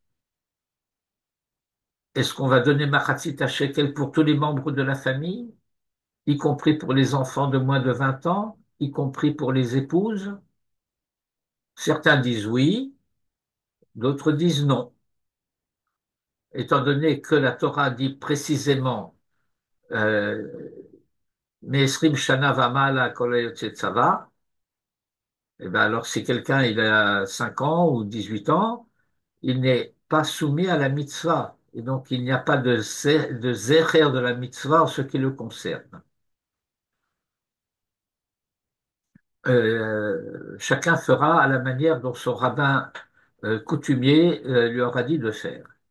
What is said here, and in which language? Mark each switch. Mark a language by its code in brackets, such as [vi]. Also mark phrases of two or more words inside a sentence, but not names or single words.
[fr] Est-ce qu'on va donner [he] מחצית שקל [fr] pour tous les membres de la famille, y compris pour les enfants de moins de 20 ans, y compris pour les épouses? Certains disent oui, d'autres disent non, étant donné que la Torah dit précisément euh, [he] מעשרים שנה ומעלה כל היוצא צבא, [fr] et ben alors si quelqu'un il a 5 ans ou 18 ans, il n'est pas soumis à la mitzvah, et donc il n'y a pas de zécher de la mitzvah en ce qui le concerne. Chacun fera à la manière dont son rabbin coutumier lui aura dit de faire.